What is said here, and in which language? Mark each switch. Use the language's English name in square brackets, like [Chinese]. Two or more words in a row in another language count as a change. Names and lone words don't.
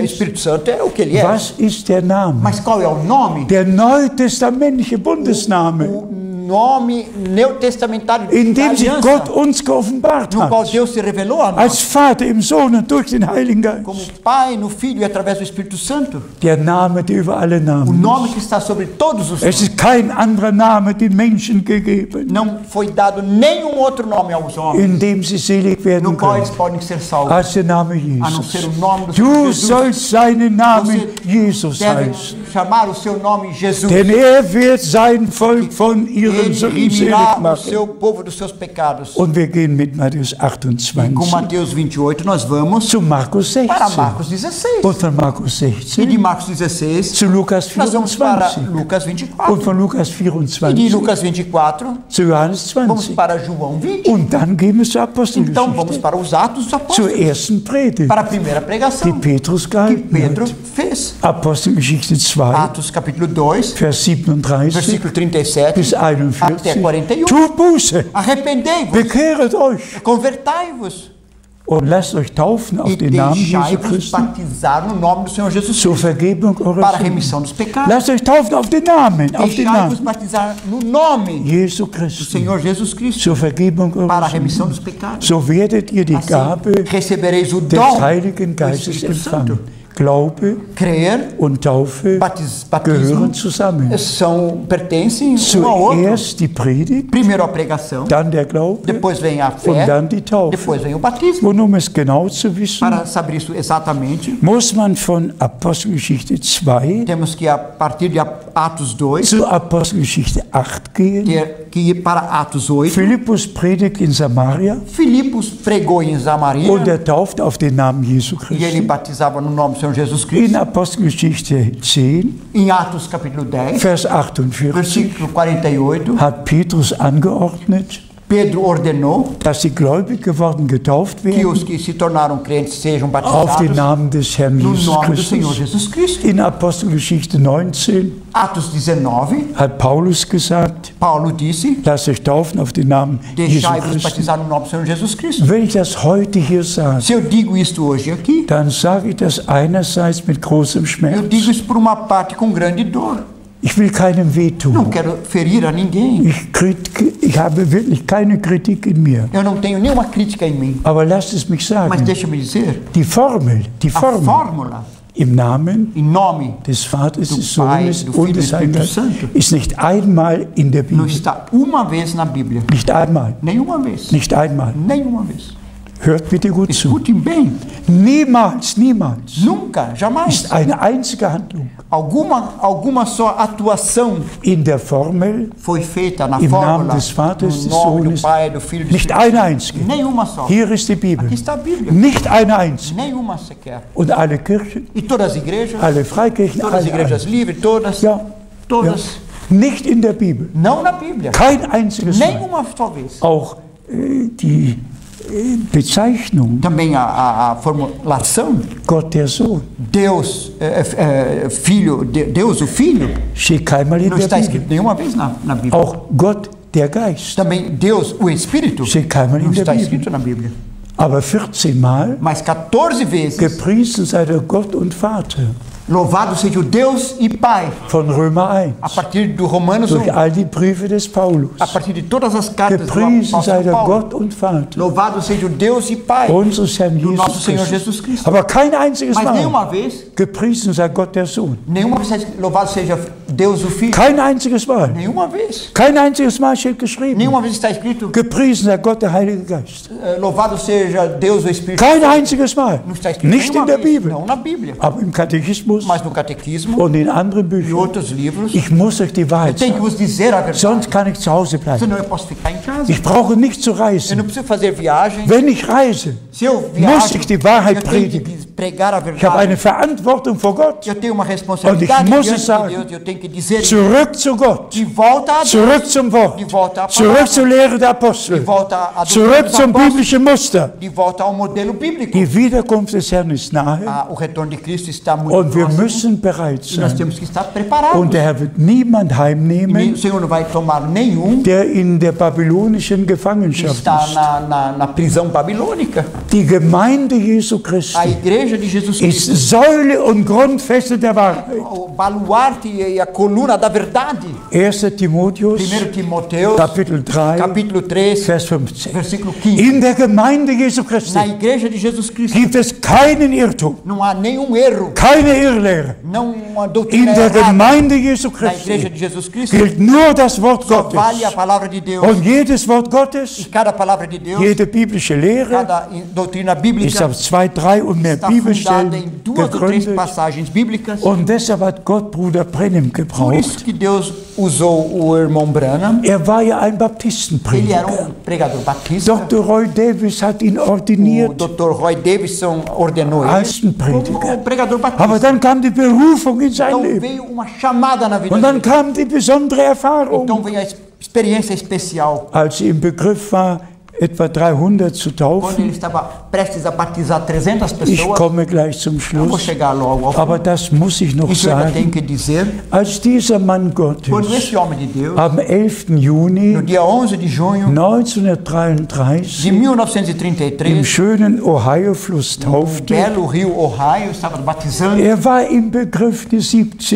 [Portuguese] Espírito Santo é o que ele é. [German] Was ist der Name? [Portuguese] Mas qual é o nome? [German] Der neutestamentliche Bundesname, [Portuguese] O nome neotestamentário da [German] in dem sich [Portuguese] aliança, [German] Gott uns geoffenbart [Portuguese] no qual [German] hat. [Portuguese] Deus se revelou a nós, [German] Als Vater im Sohn und durch den Heiligen [Portuguese] como [German] Geist. [Portuguese] Pai, no Filho e através do Espírito Santo. [German] Der Name, der über alle [Portuguese] O [German] Namen [Portuguese] nome [German] ist. [Portuguese] que está sobre todos os [German] Es [Portuguese] nomes. [German] ist kein anderer Name den Menschen gegeben, [Portuguese] Não foi dado nenhum outro nome aos homens, [German] in dem sie selig [Portuguese] no [German] werden [Portuguese] qual eles [German] können, [Portuguese] podem ser salvos, [German] als der Name [Portuguese] a não ser Jesus. o nome do Senhor [German] Du Jesus. sollst seinen Namen [Portuguese] Você Jesus deve [German] heißen, [Portuguese] chamar o seu nome Jesus. [German] denn wird sein Volk von ihren [Portuguese] Ele [German] Sünden selig [Portuguese] redimirá o [German] machen. [Portuguese] seu povo dos seus pecados. [German] Und wir gehen mit Matthäus [Portuguese] E com 28 Mateus 28 nós vamos [German] zu Markus [Portuguese] para 16 Marcos 16. [German] und von Markus [Portuguese] E 16 de Marcos 16 [German] zu Lukas [Portuguese] nós vamos para 24 Lucas [German] und 24. von Lukas [Portuguese] E de 24 Lucas 24 [German] zu Johannes [Portuguese] vamos 20. para João 20. [German] Und dann gehen wir zur [Portuguese] Então vamos [German] Apostelgeschichte, [Portuguese] para os Atos dos [German] zur [Portuguese] Apóstolos, [German] ersten Predigt, [Portuguese] para a primeira [German] die [Portuguese] pregação Petrus que [German] gehalten [Portuguese] Pedro [German] hat. [Portuguese] fez. [German] Apostelgeschichte 2, [Portuguese] Atos capítulo 2, [German] Vers 37 [Portuguese] versículo 37 [German] bis [Portuguese] até 41. 41. [German] Tut Buße, [Portuguese] Arrependei-vos, [German] bekehret euch [Portuguese] convertai-vos [German] und lasst euch taufen auf [Portuguese] e [German] den Namen Jesu [Portuguese] deixai-vos Christi batizar no nome do Senhor Jesus [German] zur Cristo Vergebung eurer [Portuguese] para a [German] Sünden. [Portuguese] remissão dos pecados. [German] Lasst euch taufen auf den Namen [Portuguese] Deixai-vos batizar no nome Jesu do Christi Senhor Jesus Cristo [German] zur Vergebung [Portuguese] para a [German] eurer [Portuguese] remissão [German] Sünden. [Portuguese] dos pecados. [German] So werdet ihr die Gabe [Portuguese] Assim recebereis o [German] des [Portuguese] dom [German] Heiligen [Portuguese] do [German] Geistes [Portuguese] Espírito Santo. [German] empfangen. Glaube [Portuguese] Crer, [German] und Taufe [Portuguese] batismo [German] gehören zusammen. [Portuguese] pertencem um ao outro. [German] Zuerst die Predigt, [Portuguese] Primeiro a pregação, [German] dann der Glaube [Portuguese] depois vem a [German] und [Portuguese] fé, [German] dann die Taufe. [Portuguese] depois vem o batismo. [German] Und um es genau zu wissen, [Portuguese] Para saber isso exatamente, [German] muss man von Apostelgeschichte 2 [Portuguese] temos que a partir de Atos 2 [German] zur Apostelgeschichte 8 gehen. [Portuguese] ter que ir para Atos 8. [German] Philippus predigt in Samaria [Portuguese] Filipos pregou em Samaria [German] und er tauft auf den Namen Jesu [Portuguese] e ele Christi. batizava no nome do Senhor Jesus [German] In Cristo. Apostelgeschichte 10, [Portuguese] Em Atos capítulo 10, [German] Vers 48, [Portuguese] versículo 48, [German] hat Petrus angeordnet, [Portuguese] Pedro ordenou [German] dass die gläubig geworden getauft [Portuguese] que os [German] werden [Portuguese] que se tornaram crentes sejam [German] auf den [Portuguese] batizados [German] Namen des Herrn [Portuguese] no Jesus nome do Senhor Christus. Jesus Cristo. [German] In Apostelgeschichte 19 [Portuguese] Atos 19, [German] hat Paulus gesagt, [Portuguese] Paulo disse: [German] lasst euch taufen auf den Namen Jesu [Portuguese] deixai-vos Christi. batizar no nome do Senhor Jesus Cristo. [German] Wenn ich das heute hier sage, [Portuguese] Se eu digo isto hoje aqui, [German] dann sage ich das einerseits mit großem [Portuguese] eu [German] Schmerz. [Portuguese] digo isso por uma parte com grande dor. [German] Ich will keinem [Portuguese] Não [German] wehtun. [Portuguese] quero ferir a ninguém. [German] Ich habe wirklich keine Kritik in mir. [Portuguese] Eu não tenho nenhuma crítica em mim. [German] Aber lasst es mich [Portuguese] Mas [German] sagen, [Portuguese] deixa-me dizer, [German] die Formel [Portuguese] a fórmula [German] im Namen [Portuguese] em nome [German] des Vaters, des [Portuguese] Pai, [German] Sohnes [Portuguese] do Filho [German] und [Portuguese] e [German] des [Portuguese] do [German] Heiligen [Portuguese] Espírito [German] Geistes [Portuguese] Santo [German] ist nicht einmal in der [Portuguese] não [German] Bibel. [Portuguese] está uma vez na Bíblia. [German] Nicht einmal. [Portuguese] Nenhuma vez. [German] Nicht einmal. [Portuguese] Nenhuma vez. [German] Hört bitte gut zu. [Portuguese] Escutem bem. [German] Niemals, niemals [Portuguese] Nunca, jamais. [German] ist eine einzige Handlung [Portuguese] Alguma só atuação [German] in der Formel, [Portuguese] foi feita na [German] Im [Portuguese] fórmula, [German] Namen des Vaters, [Portuguese] no [German] des [Portuguese] nome do [German] Sohnes, [Portuguese] Pai, do Filho e do [German] nicht [Portuguese] Espírito [German] eine [Portuguese] Santo. [German] einzige. [Portuguese] Nenhuma só. [German] Hier ist die Bibel. [Portuguese] Aqui está a Bíblia. [German] Nicht eine einzige. [Portuguese] Nenhuma sequer. [German] Und alle Kirchen, [Portuguese] E todas as igrejas, [German] alle Freikirchen, [Portuguese] todas as [German] alle. [Portuguese] igrejas livres, todas, [German] Ja, ja. [Portuguese] todas. [German] Nicht in der Bibel. [Portuguese] Não na Bíblia. [German] Kein einziges Mal. [Portuguese] Nenhuma só vez. [German] Auch die Bezeichnung [Portuguese] Também a formulação [German] Gott der Sohn [Portuguese] Deus, Filho, Deus o Filho, [German] steht keinmal in [Portuguese] não [German] der [Portuguese] está [German] Bibel. [Portuguese] escrito nenhuma vez na Bíblia. [German] Auch Gott der Geist [Portuguese] Também Deus, o Espírito, [German] steht keinmal [Portuguese] não [German] in der [Portuguese] está [German] Bibel. [Portuguese] escrito na Bíblia. [German] Aber 14 Mal [Portuguese] Mas 14 vezes, [German] gepriesen sei der Gott und Vater [Portuguese] louvado seja o Deus e Pai, [German] von Römer 1, [Portuguese] a partir do Romanos 1, [German] durch all die Briefe des Paulus. [Portuguese] a partir de todas as cartas do [German] Gepriesen sei [Portuguese] apóstolo [German] der Paulo. Gott und Vater [Portuguese] Louvado seja o Deus e Pai [German] unseres Herrn [Portuguese] do nosso Jesus Senhor Christus. Jesus Cristo. [German] Aber kein einziges [Portuguese] Mas nenhuma [German] Mal [Portuguese] vez, [German] gepriesen sei Gott der Sohn. [Portuguese] nenhuma vez está escrito, louvado seja Deus o Filho. [German] Kein einziges Mal. [Portuguese] Nenhuma vez. [German] Kein einziges Mal steht geschrieben. [Portuguese] Nenhuma vez está escrito, [German] Gepriesen sei Gott der Heilige Geist. [Portuguese] louvado seja Deus o Espírito. [German] Kein einziges Mal. [Portuguese] Não está escrito [German] Nicht [Portuguese] nenhuma [German] in der [Portuguese] vez. [German] Bibel. [Portuguese] Não na Bíblia, [German] Aber im Katechismus [Portuguese] mas no catequismo [German] und in anderen [Portuguese] e [German] Büchern. [Portuguese] outros livros. [German] Ich muss euch die [Portuguese] Eu [German] Wahrheit [Portuguese] tenho que [German] sagen. [Portuguese] vos dizer a verdade. [German] Sonst kann ich zu Hause bleiben. [Portuguese] Senão eu posso ficar em casa. [German] Ich brauche nicht zu [Portuguese] Eu não [German] reisen. [Portuguese] preciso fazer viagem. [German] Wenn ich reise, [Portuguese] Se eu [German] muss [Portuguese] viajo, [German] ich die Wahrheit [Portuguese] eu tenho que [German] predigen. [Portuguese] pregar a [German] Ich habe eine [Portuguese] verdade. [German] Verantwortung vor Gott. [Portuguese] Eu tenho uma responsabilidade [German] Und ich muss [Portuguese] diante [German] es [Portuguese] de [German] sagen. [Portuguese] Deus. Eu tenho que dizer isso. [German] Zurück zu Gott. [Portuguese] De volta a Deus. [German] Zurück zum Wort. [Portuguese] De volta à [German] Zurück [Portuguese] palavra. [German] zur Lehre der [Portuguese] De [German] Apostel. [Portuguese] volta à doutrina [German] Zurück [Portuguese] dos [German] zum [Portuguese] apóstolos. [German] biblischen Muster. [Portuguese] De volta ao modelo bíblico. [German] Die Wiederkunft des Herrn ist nahe [Portuguese] O retorno de Cristo está muito [German] und wir [Portuguese] próximo. [German] müssen bereit [Portuguese] E nós [German] sein. [Portuguese] temos que estar preparados. [German] Und der Herr wird niemand [Portuguese] E o [German] heimnehmen, [Portuguese] Senhor não vai tomar nenhum [German] der in der babylonischen [Portuguese] que [German] Gefangenschaft [Portuguese] está [German] ist. [Portuguese] na prisão babilônica. [German] Die Gemeinde Jesu [Portuguese] A Christi igreja de Jesus [German] ist [Portuguese] Cristo, [German] Säule und Grundfeste der Wahrheit. [Portuguese] o baluarte e a coluna da verdade. 1. Timotheus, 1 Timoteus, [German] Kapitel 3, [Portuguese] capítulo 3, [German] Vers 15. [Portuguese] versículo 15. [German] In der Gemeinde Jesu Christi [Portuguese] Na igreja de Jesus Cristo [German] gibt es keinen Irrtum, [Portuguese] não há nenhum erro, [German] keine Irrlehre. [Portuguese] não uma [German] In [Portuguese] doutrina [German] der [Portuguese] errada. [German] Gemeinde Jesu [Portuguese] Na igreja Christi de Jesus Cristo [German] gilt nur das Wort [Portuguese] só vale a [German] Gottes. [Portuguese] palavra de Deus. [German] Und jedes Wort [Portuguese] E [German] Gottes, [Portuguese] cada palavra de Deus, [German] jede biblische Lehre [Portuguese] cada doutrina [German] ist [Portuguese] bíblica [German] auf 2, 3 und mehr [Portuguese] está fundada [German] Bibelstellen [Portuguese] em 2 ou 3 [German] gegründet. [Portuguese] passagens bíblicas. [German] Und deshalb hat Gott Bruder Brennim [Portuguese] Por [German] gebraucht. [Portuguese] isso que Deus usou o irmão Branham. [German] Er war ja ein [Portuguese] Ele era [German] Baptistenprediger. [Portuguese] pregador batista. Dr. [German] Roy Davis hat ihn [Portuguese] O [German] ordiniert Dr. [Portuguese] Roy Davidson ordenou ele [German] als ein [Portuguese] como [German] Prediger. [Portuguese] pregador [German] Aber [Portuguese] batista. [German] dann kam die Berufung in sein [Portuguese] Então [German] Leben. [Portuguese] veio uma chamada na vida [German] Und dann [Portuguese] dele. [German] kam die besondere Erfahrung. [Portuguese] Então veio a experiência especial. [German] Als sie im Begriff war, etwa 300 zu [Portuguese] Quando [German] taufen, [Portuguese] ele estava prestes a batizar 300 [German] ich [Portuguese] pessoas, [German] komme gleich zum [Portuguese] eu vou [German] Schluss, [Portuguese] chegar logo ao [German] aber [Portuguese] fim. [German] das muss ich noch [Portuguese] Isso eu ainda tenho [German] sagen. [Portuguese] que dizer. [German] Als dieser Mann [Portuguese] Quando [German] Gottes [Portuguese] esse homem de Deus, [German] am 11. [Portuguese] no [German] Juni [Portuguese] dia 11 de junho 1933 de [German] im 1933, schönen Ohio-Fluss [Portuguese] no [German] taufte, [Portuguese] belo rio Ohio, estava batizando. [German] er war im Begriff, die 17.